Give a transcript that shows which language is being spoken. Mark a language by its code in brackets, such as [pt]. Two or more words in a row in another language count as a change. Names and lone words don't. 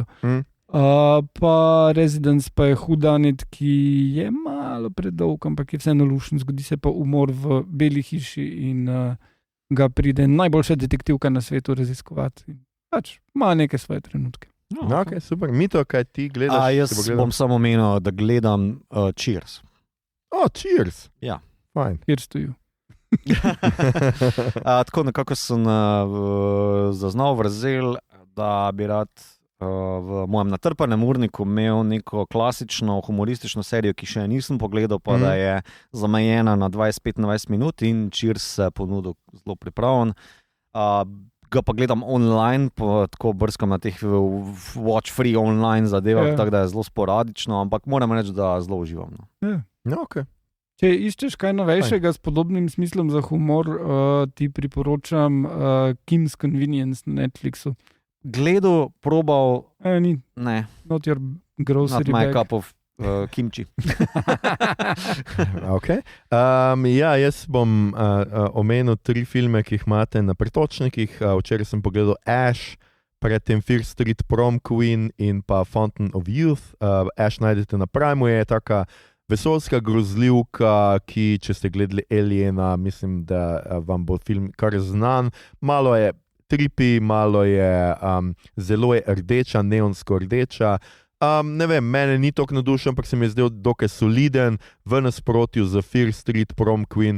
[sl] Pa Residence pa je hudanit, ki je malo predolg, ampak je vseeno lušen, zgodi se pa umor v Beli hiši in ga pride najboljša detektivka na svetu raziskovati. Pač ima neke svoje trenutke. Okay, super. Mito, kaj ti gledaš? Jaz bom samo omenil, da gledam Cheers. Cheers. Ja. Fine. [en] Cheers to you. [sl] Tako nekako sem zaznal vrzel, da bi rad v mojem natrpanem urniku imel neko klasično humoristično serijo, ki še nisem pogledal, pa da je zamejena na 20-25 minut, in Cheers se ponudil zelo pripravljen. Ga pa gledam online, tako brskam na teh [en] watch free online [sl] zadevah, tako da je zelo sporadično, ampak moram reči, da zelo uživam. Okay. Če iščeš kaj novejšega s podobnim smislom za humor, ti priporočam Kim's Convenience na Netflixu. Gledal, probal, ni. Ne. [en] Not your grocery bag. Not my cup of kimchi. [sl] Okay. Jaz bom omenil 3 filme, ki jih imate na pretočnikih. Včeraj sem pogledal Ash, predtem Fear Street Prom Queen in pa Fountain of Youth. Ash najdete na Primu, je taka vesoljska grozljivka, ki, če ste gledali Aliena, mislim, da vam bo film kar znan. Malo je tripi, malo je zelo je rdeča, neonsko rdeča. Ne vem, mene ni toliko navdušen, ampak se mi je zdel dokaj soliden, v nasprotju z Fear Street Prom Queen.